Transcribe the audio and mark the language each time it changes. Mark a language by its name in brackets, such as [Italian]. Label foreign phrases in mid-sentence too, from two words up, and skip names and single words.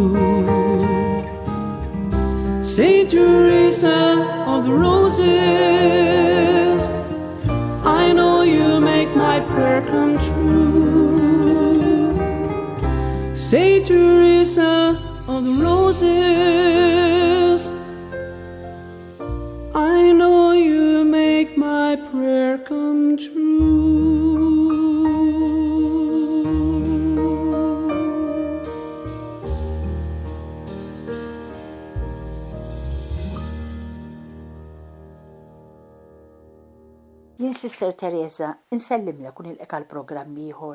[English] Saint Teresa of the Roses, I know you'll make my prayer come true. Saint Teresa of the Roses, I know you'll make my prayer come true. [Maltese] Jien Sister Teresa, insellimlek u nilqek għal programm ieħor.